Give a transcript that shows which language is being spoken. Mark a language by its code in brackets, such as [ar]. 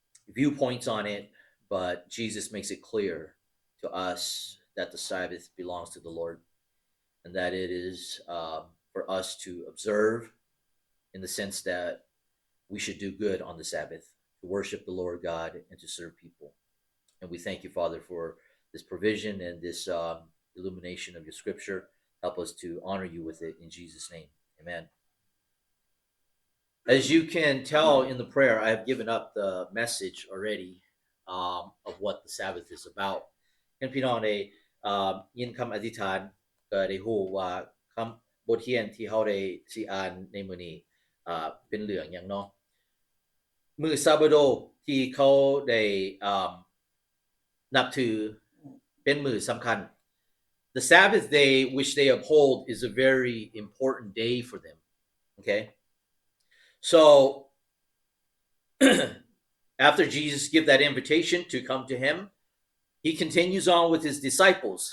[en] viewpoints on it but Jesus makes it clear to us that the Sabbath belongs to the Lord and that it is for us to observe in the sense that we should do good on the Sabbath to worship the Lord God and to serve people and we thank you Father for this provision and this illumination of your scripture help us to honor you with it in Jesus name amen as you can tell in the prayer I have given up the message already of what the Sabbath is about [tts] พี่น้องได้ยินคำอธิษฐานก็ได้รู้ว่าค บทเรียนที่เฮาได้สิอ่านในมื้อนี้เป็นเรื่องหยังเนาะมื้อซาบาโดที่เขาได้นับถือเป็นมื้อสำคัญ [en] The Sabbath day which they uphold is a very important day for them. Okay? So after Jesus give that invitation to come to him, he continues on with his disciples.